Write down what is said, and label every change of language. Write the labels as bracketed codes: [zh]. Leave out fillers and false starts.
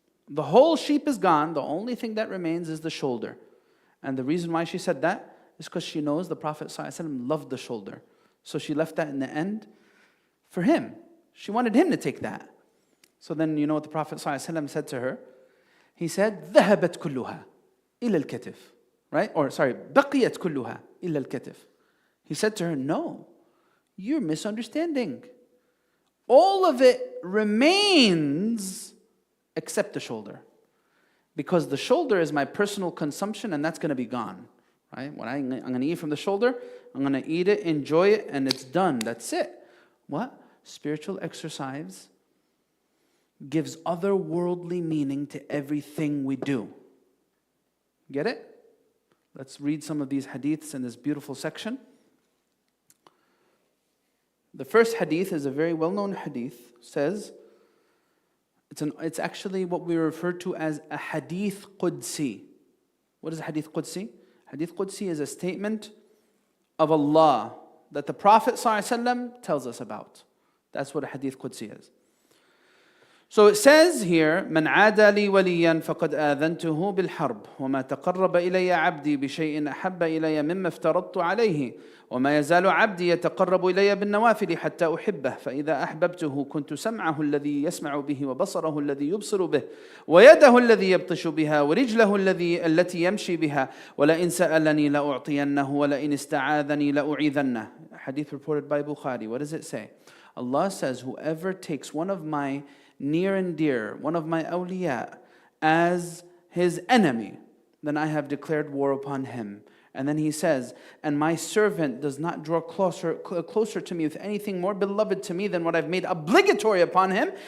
[en] The whole sheep is gone. The only thing that remains is the shoulder. And the reason why she said that is because she knows the Prophet ﷺ loved the shoulder. So she left that in the end for him. She wanted him to take that. So then you know what the Prophet ﷺ said to her? He said, [ar] ذهبت كلها إلى الكتف. [en] Right? Or sorry, [ar] بقيت كلها إلى الكتف. [en] He said to her, no, you're misunderstanding. All of it remains except the shoulder. Because the shoulder is my personal consumption and that's going to be gone. Right? When I'm going to eat from the shoulder, I'm going to eat it, enjoy it, and it's done. That's it. What? Spiritual exercise gives otherworldly meaning to everything we do. Get it? Let's read some of these hadiths in this beautiful section. The first hadith is a very well-known hadith. It says, it's actually what we refer to as a hadith Qudsi. What is a hadith Qudsi? Hadith Qudsi is a statement of Allah that the Prophet ﷺ tells us about. That's what a hadith Qudsi is. So it says here, [ar] من عاد لي وليا فقد آذنته بالحرب وما تقرب إلي عبدي بشيء أحب إلي مما افترضت عليه وما يزال عبدي يتقرب إلي بالنوافل حتى أحبه فإذا أحببته كنت سمعه الذي يسمع به وبصره الذي يبصر به ويده الذي يبطش بها ورجله التي يمشي بها ولئن سألني لأعطينه ولئن استعاذني لأعيذنه. [en] Hadith reported by Bukhari. What does it say? Allah says, whoever takes one of my near and dear, one of my awliya, as his enemy, then I have declared war upon him. And then he says, and my servant does not draw closer to me with anything more beloved to me than what I've made obligatory upon him.